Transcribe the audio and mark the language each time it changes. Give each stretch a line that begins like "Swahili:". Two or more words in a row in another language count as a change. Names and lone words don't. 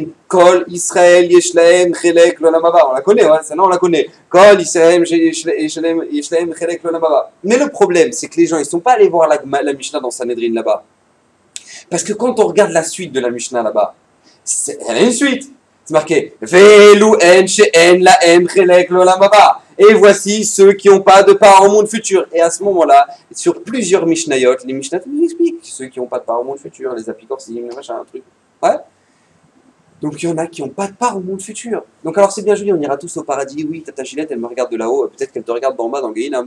Hebrew: כל ישראל יש להם חלק לעולם הבא.
French: On la connaît, ouais, celle-là on la connaît.
Hebrew: כל ישראל יש להם חלק לעולם הבא.
French: Mais le problème, c'est que les gens, ils sont pas allés voir la Mishnah dans Sanhedrin là-bas. Parce que quand on regarde la suite de la Mishnah là-bas, elle a une suite. C'est marqué
Hebrew: ואלו הן שאין להם חלק לעולם הבא.
French: Et voici ceux qui n'ont pas de part au monde futur. Et à ce moment-là, sur plusieurs Mishnayot, les Mishnayot nous expliquent ceux qui n'ont pas de part au monde futur, les apicorsim, les machins, un truc. Ouais. Donc il y en a qui n'ont pas de part au monde futur. Donc alors c'est bien joli, on ira tous au paradis. Oui, Tata Gillette, elle me regarde de là-haut, peut-être qu'elle te regarde d'en bas dans le Gehinam.